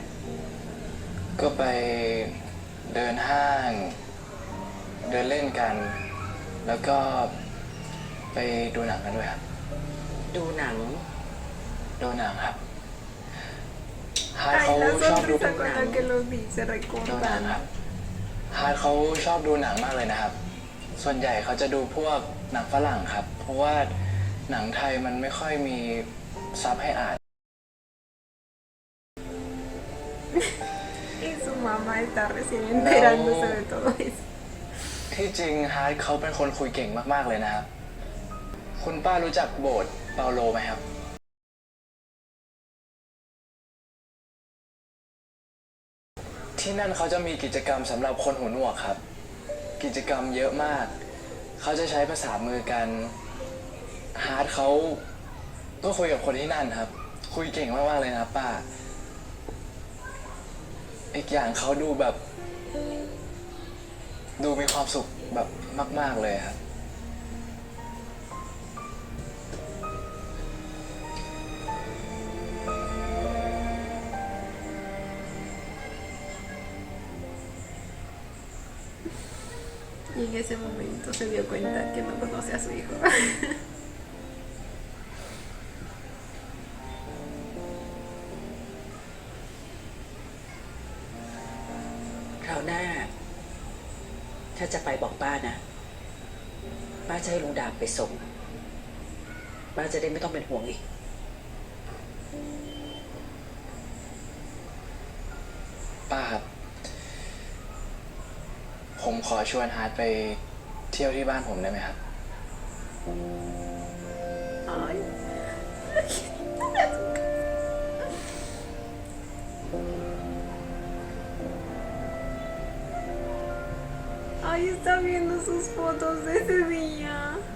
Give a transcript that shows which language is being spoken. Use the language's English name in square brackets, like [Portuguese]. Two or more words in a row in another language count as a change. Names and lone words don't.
[Thai] ก็ไปเดินห้าง เดินเล่นกัน แล้วก็ไปดูหนังกันด้วยครับ ดูหนัง ดูหนังครับ ฮาร์ด [Spanish] Ay, [Thai] เขา [Spanish] la [Thai] ชอบดู [Spanish] sonrisa con la que lo dice, [Thai] ดูหนัง [Spanish] recordan. [Thai] ครับ ฮาร์ดเขาชอบดูหนังมากเลยนะครับ ส่วนใหญ่เขาจะดูพวกหนังฝรั่งครับ เพราะว่าหนังไทยมันไม่ค่อยมีซับให้อ่าน [Spanish] Y su mamá está recién enterándose de todo eso. [Thai] ที่จริงฮาร์ดเขาเป็นคนคุยเก่งมากๆเลยนะครับ คุณป้ารู้จักโบสถ์เปาโลไหมครับ ที่นั่นเขาจะมีกิจกรรมสำหรับคนหูหนวกครับ กิจกรรมเยอะมาก เขาจะใช้ภาษามือกัน ฮาร์ดเขาก็คุยกับคนที่นั่นครับ คุยเก่งมากๆเลยนะป้า อีกอย่างเขาดูแบบ ดูมีความสุขแบบมากๆเลยครับ [Spanish] Y en ese momento se dio cuenta que no conoce a su hijo. [Thai] คราวหน้า ถ้าจะไปบอกป้านะ ป้าจะให้ลุงดาบไปส่ง ป้าจะได้ไม่ต้องเป็นห่วงอีก ป้าครับ ผมขอชวนฮาร์ดไปเที่ยวที่บ้านผมได้ไหมครับ [Spanish] Ay. Ay, está viendo sus fotos de ese día.